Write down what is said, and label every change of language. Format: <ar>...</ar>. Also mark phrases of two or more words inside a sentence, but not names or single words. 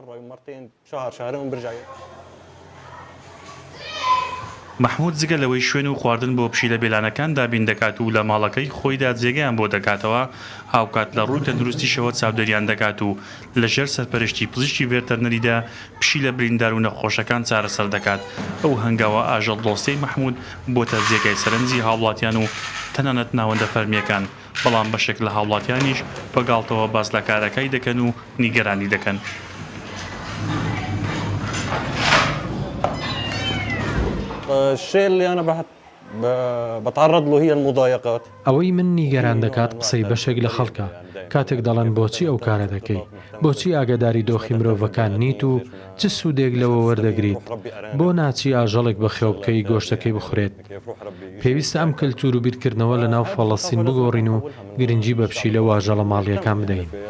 <ckb>محمود جگە لەوەی شوێن و خواردن بۆ پشیلە بێلانەکان دابین دەکات و لە ماڵەکەی خۆیدا جێگەیان بۆ دەکاتەوە، هاوکات لە ڕووی تەندروستیشەوە چاودێریان دەکات و لەژێر سەرپەرشتی پزیشکی ڤێتەرنەریدا پشیلە بریندار و نەخۆشەکان چارەسەر دەکات. ئەو هەنگاوە ئاژەڵ دۆستەی محمود بۆتە جێگای سەرنجی هاوڵاتیان و تەنانەت ناوەندە فەرمیەکان، بەڵام بەشێک لە هاوڵاتیانیش بەگاڵتەوە باس لە کارەکەی دەکەن و نیگەرانی دەکەن.</ckb> <ar>الشيء اللي أنا بتعرض له هي المضايقات.</ar> <ckb>ئەوەی من نیگەران دەکات قسەی بەشێک لە خەڵکە کاتێک دەڵێن بۆچی ئەو کارە دەکەی، بۆچی ئاگاداری دۆخی مرۆڤەکان نیت و چ سوودێک لەوە وەردەگریت، بۆ ناچی ئاژەڵێک بەخێو بکەی گۆشتەکەی بخورێت. پێویستە ئەم کللتور و بیرکردنەوە لە ناو فەڵەستین بگۆڕین و گرنگی بە پشیلە و ئاژەڵە ماڵیەکان بدەین.</ckb>